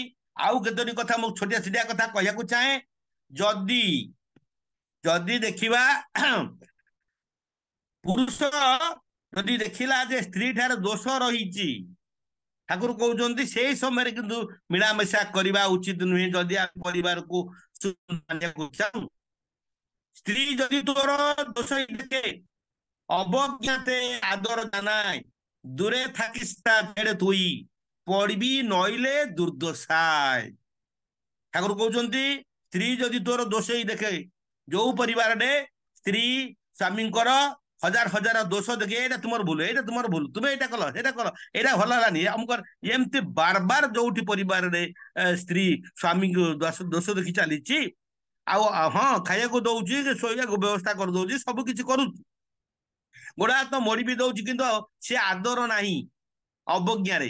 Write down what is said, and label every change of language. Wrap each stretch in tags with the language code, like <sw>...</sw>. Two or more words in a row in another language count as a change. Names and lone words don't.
<or>ଆଉ କେତୋଟି କଥା ମୁଁ ଛୋଟିଆ ଛୋଟିଆ କଥା କହିବାକୁ ଚାହେଁ। ଯଦି ଯଦି ଦେଖିବା ପୁରୁଷ ଯଦି ଦେଖିଲା ଯେ ସ୍ତ୍ରୀ ଠାରେ ଦୋଷ ରହିଛି, ଠାକୁର କହୁଛନ୍ତି ସେଇ ସମୟରେ କିନ୍ତୁ ମିଳାମିଶା କରିବା ଉଚିତ ନୁହେଁ। ଯଦି ଆମ ପରିବାରକୁ ଚାହୁଁ, ସ୍ତ୍ରୀ ଯଦି ତୋର ଦୋଷ ଦେଖେ,</or> <bn>অবজ্ঞাতে আদর জানায়, দূরে থাকিস তা ছেড়ে তুই, পড়বি নইলে দুর্দশায়।</bn> <or>ঠাকুর কହୁଛନ୍ତି ସ୍ତ୍ରୀ ଯଦି ତୋର ଦୋଷେଇ ଦେଖେ, ଯୋଉ ପରିବାରରେ ସ୍ତ୍ରୀ ସ୍ୱାମୀଙ୍କର ହଜାର ହଜାର ଦୋଷ ଦେଖେ, ଏଇଟା ତୁମର ଭୁଲ, ଏଇଟା ତୁମର ଭୁଲ, ତୁମେ ଏଇଟା କଲ, ସେଇଟା କଲ, ଏଇଟା ଭଲ ହେଲାନି ଆମକୁ, ଏମିତି ବାରବାର ଯୋଉଠି ପରିବାରରେ ସ୍ତ୍ରୀ ସ୍ୱାମୀଙ୍କୁ ଦୋଷ ଦେଖି ଚାଲିଛି, ଆଉ ହଁ ଖାଇବାକୁ ଦଉଛି, ଶୋଇବାକୁ ବ୍ୟବସ୍ଥା କରିଦଉଛି, ସବୁ କିଛି କରୁଛି, ଗୋଡ ହାତ ମୋଡି ବି ଦଉଛି, କିନ୍ତୁ ସେ ଆଦର ନାହିଁ, ଅବଜ୍ଞାରେ।</or>